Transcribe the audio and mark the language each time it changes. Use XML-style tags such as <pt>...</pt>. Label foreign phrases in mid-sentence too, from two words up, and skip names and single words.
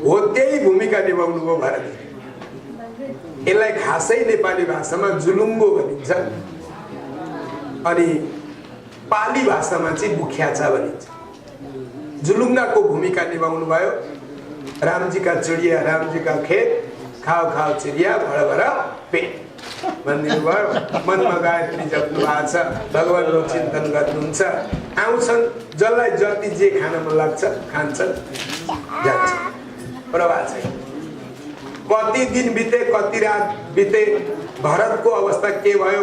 <ne>हो त्यही भूमिका निभाउनु हो भारत। यसलाई खासै नेपाली भाषामा जुलुङ्गो भनिन्छ अनि पाली भाषामा चाहिँ बुख्याचा भनिन्छ। जुलुङ्गाको भूमिका निभाउनु भयो।</ne> <hi>रामजी का चिडिया, रामजी का खेत, खाओ खाओ चिडिया, भर भर पेट</hi> <ne>भनिदिनु भयो। मनमा गायत्री जप्नु भएको छ, भगवानको चिन्तन गर्नुहुन्छ। आउँछन्, जसलाई जति जे खान मन लाग्छ खान्छन्, जान्छ। प्रभाव छैन। कति दिन बिते, कति रात बिते, भरतको अवस्था के भयो?</ne>